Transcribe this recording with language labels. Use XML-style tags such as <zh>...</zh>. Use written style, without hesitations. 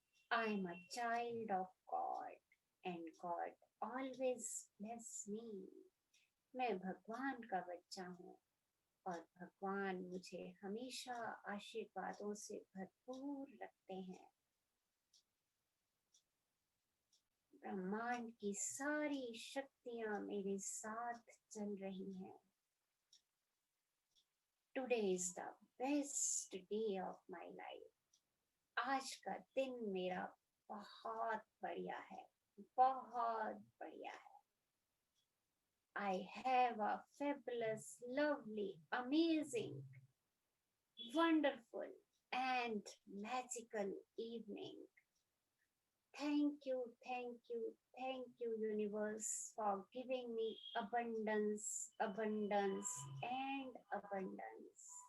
<en>I am a child of God and God always bless me.</en> <hi>मैं भगवान का बच्चा हूँ और भगवान मुझे हमेशा आशीर्वादों से भरपूर रखते हैं. ब्रह्मांड की सारी शक्तियां मेरे साथ चल रही हैं.</hi> <en>Today is the best day of my life.</en> <hi>आज का दिन मेरा बहुत बढ़िया है, बहुत बढ़िया है.</hi> <en>I have a fabulous, lovely, amazing, wonderful and magical evening. Thank you, thank you, thank you, universe, for giving me abundance, abundance and abundance.</en>